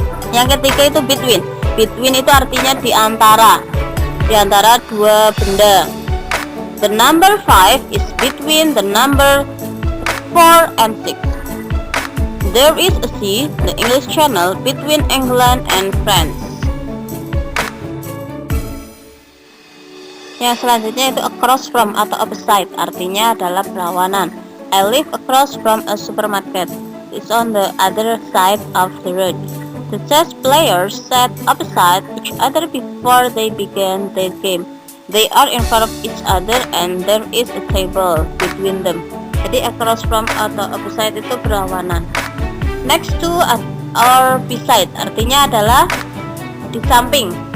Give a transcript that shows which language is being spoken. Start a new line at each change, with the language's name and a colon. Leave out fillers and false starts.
Indonesian: Yang ketiga itu between. Between itu artinya di antara dua benda.
English: The number 5 is between the number 4 and 6. There is a sea, the English Channel, between England and France.
Indonesian: Yang selanjutnya itu
English: across from
Indonesian: atau opposite, artinya adalah berlawanan.
English: I live across from a supermarket. It's on the other side of the road. The chess players sat opposite each other before they began their game. They are in front of each other and there is a table between them.
Indonesian: Jadi
English: across from
Indonesian: atau opposite itu berlawanan.
English: Next to or beside
Indonesian: artinya adalah di samping.